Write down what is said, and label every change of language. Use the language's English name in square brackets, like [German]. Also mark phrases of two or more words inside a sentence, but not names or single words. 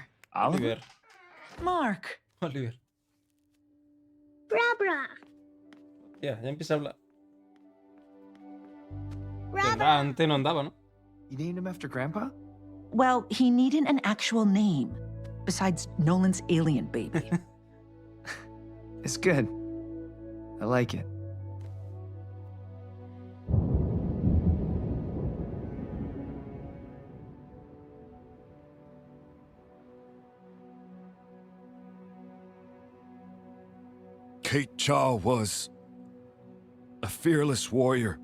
[Swedish] Oliver. Mark. Oliver. Bra bra. [Spanish] Ya empieza a hablar. [Swedish] Bra [Spanish] Que [Swedish] bra. [Spanish] antes no andaba, ¿no? [English] You named him after Grandpa? Well, he needed an actual name, besides Nolan's alien baby. It's good. I like it. Kate Chaw was a fearless warrior.